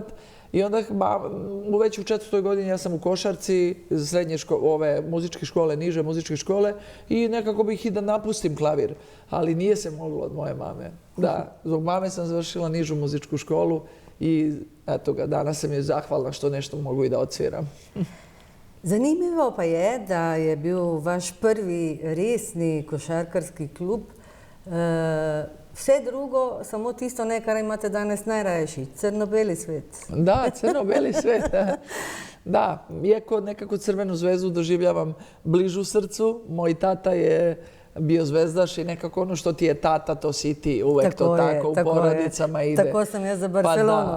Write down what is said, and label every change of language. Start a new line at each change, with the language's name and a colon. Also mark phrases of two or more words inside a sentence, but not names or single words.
Serbian: I onda već u 4. godini ja sam u košarci srednje škole, muzičke škole, niže muzičke škole i nekako bih i da napustim klavir, ali nije se moglo od moje mame. Da, zbog mame sam završila nižu muzičku školu i eto ga, danas sam je zahvalna što nešto mogu i da odsviram.
Slovenian: Zanimivo pa je, da je bil vaš prvi resni košarkarski klub vse drugo, samo tisto ne, kar imate danes najrajši, crno-beli svet.
Serbian: Da, crno-beli svet. Da, iako nekako Crvenu zvezdu doživljavam bližu srcu, moj tata je bio zvezdaš i nekako ono što ti je tata, to si ti. Uvek to tako u porodicama ide. Tako sam ja za Barcelonu.